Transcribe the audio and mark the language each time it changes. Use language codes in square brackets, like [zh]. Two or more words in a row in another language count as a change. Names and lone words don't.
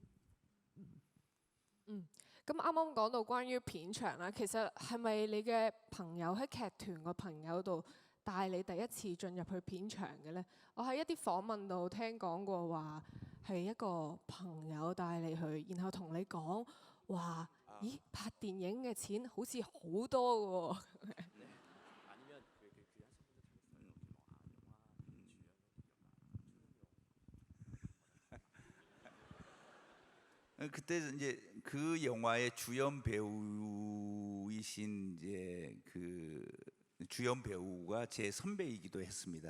[yue] 咁啱啱講到關於片場啦，其實係咪你嘅朋友喺劇團個朋友度帶你第一次進入去片場嘅呢？我喺一啲訪問度聽講過話係一個朋友帶你去，然後同你講話，咦，拍電影嘅錢好似好多嘅喎。 [ko] 그때 이제 그 영화의 주연 배우이신 이제 그 주연 배우가 제 선배이기도 했습니다.